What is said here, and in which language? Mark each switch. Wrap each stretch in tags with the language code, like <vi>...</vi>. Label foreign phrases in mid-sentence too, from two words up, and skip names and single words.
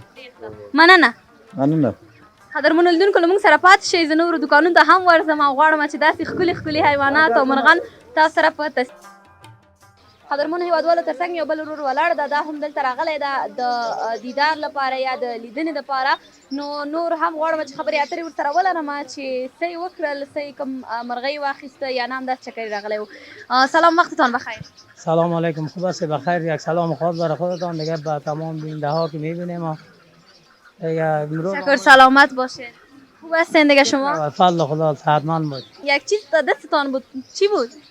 <ps>مننه قدرمنو لیدونکو له موږ سره پاتې شئ زه نورو دوکانونو ته هم ورځم او غواړم چې داسې ښکلي ښکلي حیوانات او مرغان تاسو سره په قدرمنو هیوادوالو تر څنګ یو بل ورور ولاړ ده دا هم دلته راغلی ده د دیدار لپاره یا د لیدنې دپاره نو نور هم غواړم چې خبرې اترې ورسره ولرم چې څه یې وکړل څه یې کوم مرغۍ واخیسته یا نه همداسې چکرې راغلی و</ps> <fa>سلام وقتتان بخیر سلام علیکم خوب است بخیر یک سلام خاص برای خودتان دیگه به تمام بیننده ها که میبینیم شکر سلامت باشید خوب هستین دیگه شما فضل خدا صحتمند بود یک چیز تا دستتان بود چی بود</fa>